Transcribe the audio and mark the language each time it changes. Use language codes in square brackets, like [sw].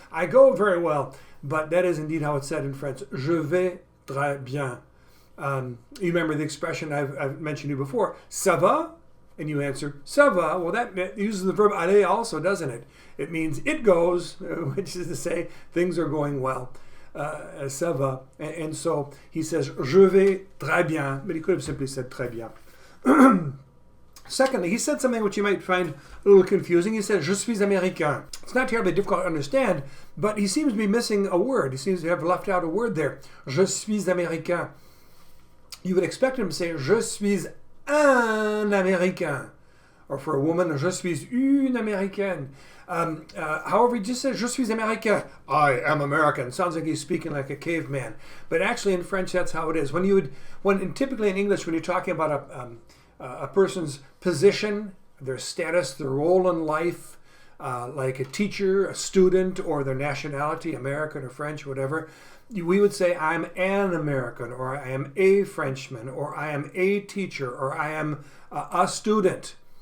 [en] I go very well. But that is indeed how it's said in French. [fr] Je vais très bien. [en] You remember the expression I've mentioned to you before. [fr] Ça va? [en] And you answer, [fr] ça va. [en] Well, that uses the verb aller also, doesn't it? It means it goes, which is to say things are going well. [fr] Ça va. [en] And so he says, [fr] je vais très bien. [en] But he could have simply said [fr] très bien. [en] Secondly, he said something which you might find a little confusing. He said, [fr] je suis américain. [en] It's not terribly difficult to understand, but he seems to be missing a word. He seems to have left out a word there. [fr] Je suis américain. [en] You would expect him to say, [fr] je suis un américain. [en] Or for a woman, [fr] je suis une américaine. [en] However, he just says, [fr] je suis américain. [en] I am American. Sounds like he's speaking like a caveman. But actually in French, that's how it is. Typically in English, when you're talking about a person's position, their status, their role in life, like a teacher, a student, or their nationality, American or French, whatever, we would say, I'm an American, or I am a Frenchman, or I am a teacher, or I am a student.